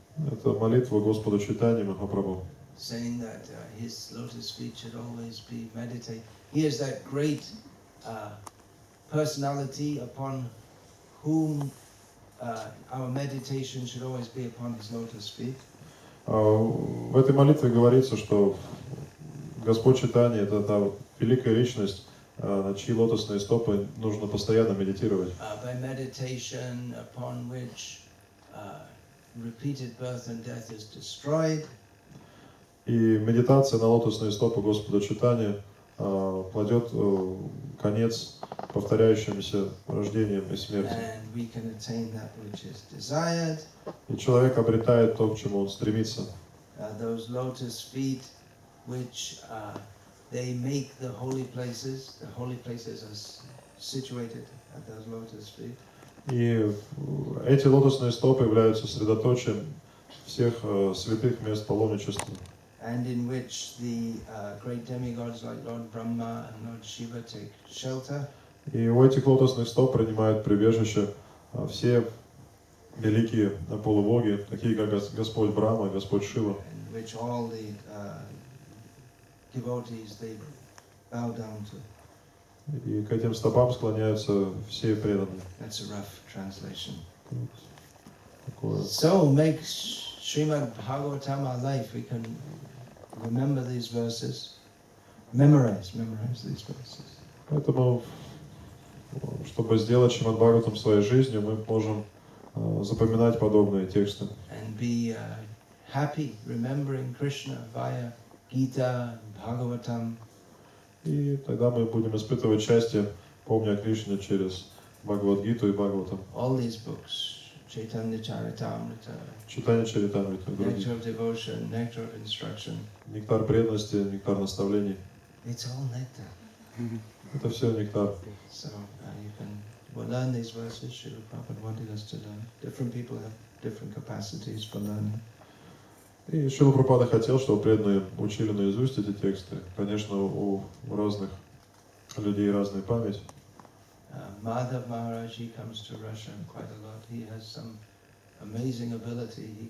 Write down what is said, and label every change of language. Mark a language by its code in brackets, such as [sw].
[ru] Это молитва Господа Чайтаньи Махапрабху. [en] Saying that his lotus feet should always be meditated. He is that great personality upon whom our meditation should always be upon his lotus feet. [ru] В этой молитве говорится, что Господь Чайтанья — это та великая личность, на чьи лотосные стопы нужно постоянно медитировать. [en] By meditation upon which repeated birth and death is destroyed. [ru] И медитация на лотосные стопы Господа Чайтаньи кладет конец повторяющимся рождениям и смерти. [en] And we can attain that which is desired. [ru] И человек обретает то, к чему он стремится. [en] Those lotus feet, which they make the holy places. The holy places are situated at those lotus feet. [ru] И эти лотосные стопы являются средоточием всех святых мест паломничества. [en] And in which the great demigods like Lord Brahma and Lord Shiva take shelter. [ru] И у этих лотосных стоп принимают прибежище все великие полубоги, такие как Господь Брахма и Господь Шива. [en] In which all the devotees they bow down to. [ru] И к этим стопам склоняются все преданные. [en] That's a rough translation. [ru] Такое. [en] So make Srimad Bhagavatam our life. We can remember these verses, memorize these verses. [ru] Поэтому, чтобы сделать Шримад Бхагаватам своей жизнью, мы можем запоминать подобные тексты. [en] And be happy remembering Krishna via Gita, Bhagavatam. [ru] И тогда мы будем испытывать счастье, помня о Кришне через Бхагавад-гиту и Бхагаватам. [en] All these books, Chaitanya Charitamrita, [ru] Читание Чаритамрита, [en] Nectar of Devotion, Nectar of Instruction. [ru] нектар преданности, нектар наставлений. [en] It's all nectar. [ru] Это все нектар. [en] So you can learn these verses. Srila Prabhupada wanted us to learn. Different people have different capacities for learning. [ru] И Шрила Прабхупада хотел, чтобы преданные учили наизусть эти тексты. Конечно, у разных людей разная память. [en] Madhav Maharaj, he comes to Russia quite a lot. He has some amazing ability.